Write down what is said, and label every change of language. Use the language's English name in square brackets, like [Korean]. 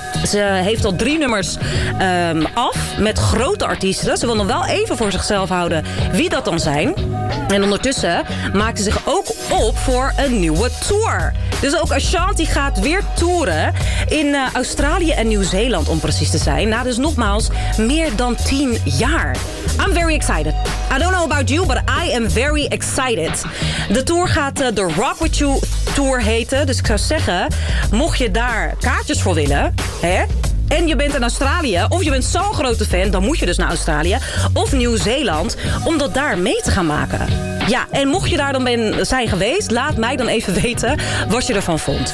[Dutch] Ze heeft al 3 nummers af met grote artiesten. Ze wil nog wel even voor zichzelf houden wie dat dan zijn. En ondertussen maakt ze zich ook op voor een nieuwe tour. Dus ook Ashanti gaat weer toeren in Australië en Nieuw-Zeeland om precies te zijn. Na dus nogmaals meer dan 10 jaar. [English] I'm very excited. I don't know about you, but I am very excited. [Dutch] De tour gaat de Rock With You Tour heten. Dus ik zou zeggen, mocht je daar kaartjes voor willen, hè? En je bent in Australië, of je bent zo'n grote fan, dan moet je dus naar Australië of Nieuw-Zeeland om dat daar mee te gaan maken. Ja, en mocht je daar dan zijn geweest, laat mij dan even weten wat je ervan vond.